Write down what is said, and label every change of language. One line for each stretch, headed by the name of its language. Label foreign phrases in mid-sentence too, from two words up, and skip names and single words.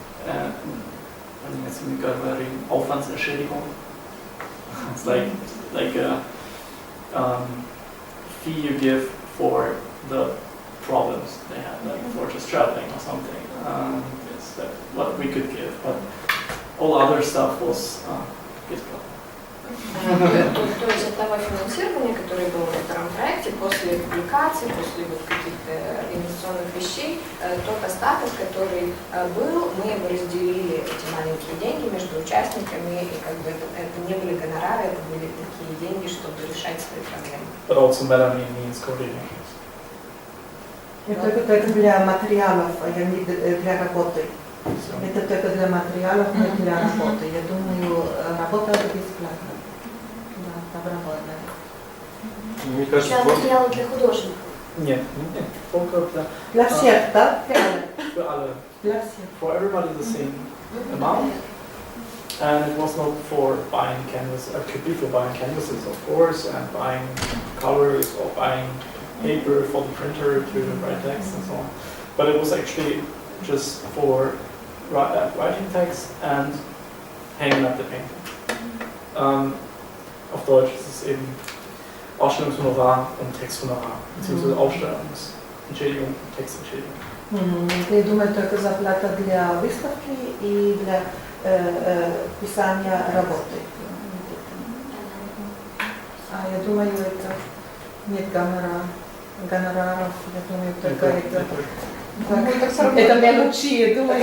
German: Aufwandsentschädigung.
English: It's like a fee you give for the problems they had, like for just traveling or something. It's what we could give, but all other stuff was bесплатно.
Russian: То есть от того финансирования, которое было во втором проекте, после публикации, после вот каких-то инвестиционных вещей, тот остаток, который был, мы его разделили, эти маленькие деньги, между участниками, и как бы это не были гонорары, это были такие деньги, чтобы решать свои проблемы.
English: But also means coordination.
Russian: Это только для материалов, а не для работы. Это только для материалов, не для работы. Я думаю, работа бесплатна. Да, добровольно. Мне кажется, Для материала для художников. Нет, только для всех, да?
German: Für alle.
Russian: Для всех.
English: For everybody the same amount. And it was not for buying canvas. It could be for buying canvases, of course, and buying colors or buying paper for the printer to write text and so on. But it was actually just for writing text and hanging up the painting.
German: Auf Deutsch ist es eben Ausstellungshonorar und Texthonorar, beziehungsweise Ausstellungsentschädigung und Textentschädigung.
Russian: Я думаю, только зарплата для выставки и для писания работы. А я думаю, это нет гонораров, я думаю, только это. Это мелочи, я думаю,